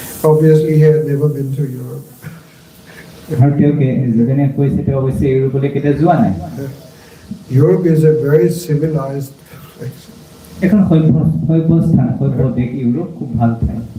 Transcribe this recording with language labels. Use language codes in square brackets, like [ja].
[en] Obviously, he had never been to Europe. [as] আৰু তেওঁকে যেনে কৈছে তেওঁ অৱশ্যে ইউৰোপলৈ কেতিয়া যোৱা নাই [en] Europe is a very civilized place. [as] এখন সভ্য স্থান সভ্য দেশ ইউৰোপ খুব ভাল ঠাই